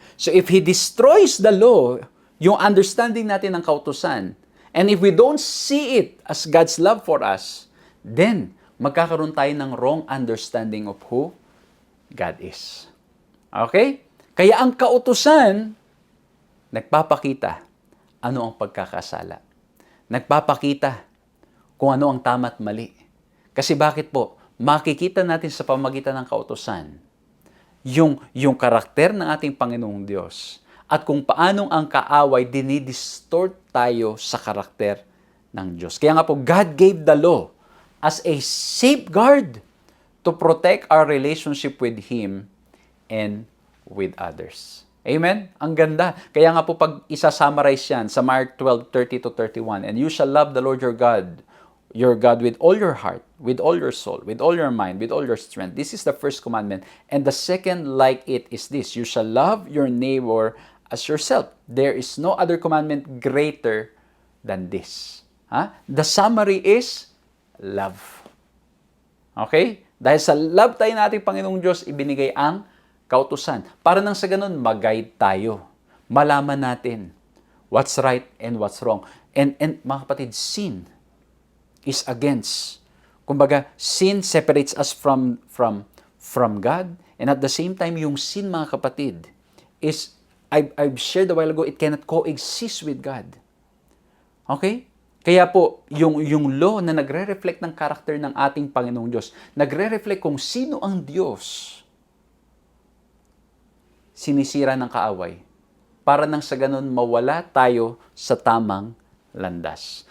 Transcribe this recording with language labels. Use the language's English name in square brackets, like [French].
[English] So if He destroys the law, [Filipino] yung understanding natin ng kautusan, [English] and if we don't see it as God's love for us, then [Filipino] magkakaroon tayo ng [English] wrong understanding of who God is. Okay? [Filipino] Kaya ang kautusan, nagpapakita ano ang pagkakasala. Nagpapakita kung ano ang tama at mali. Kasi bakit po? Makikita natin sa pamagitan ng kautusan yung karakter ng ating Panginoong Diyos at kung paanong ang kaaway dinidistort tayo sa karakter ng Diyos. Kaya nga po, [English] God gave the law as a safeguard to protect our relationship with Him and with others. Amen? [Filipino] Ang ganda. Kaya nga po pag isa-summarize yan sa [English] Mark 12:30-31, and you shall love the Lord your God with all your heart, with all your soul, with all your mind, with all your strength. This is the first commandment. And the second like it is this, you shall love your neighbor as yourself. There is no other commandment greater than this. The summary is love. Okay? [Filipino] Dahil sa love tayo nating Panginoong Diyos, ibinigay ang kautusan. Para nang sa ganun, mag-guide tayo. Malaman natin [English] what's right and what's wrong. And [Filipino] mga kapatid, [English] sin is against. [Filipino] Kumbaga, [English] sin separates us from God. And at the same time, yung sin, [Filipino] mga kapatid, [English] is, I've shared a while ago, it cannot coexist with God. Okay? [Filipino] Kaya po, yung law na nagre-reflect ng karakter ng ating Panginoong Diyos, nagre-reflect kung sino ang Diyos, sinisira ng kaaway. Para nang sa ganun, mawala tayo sa tamang landas.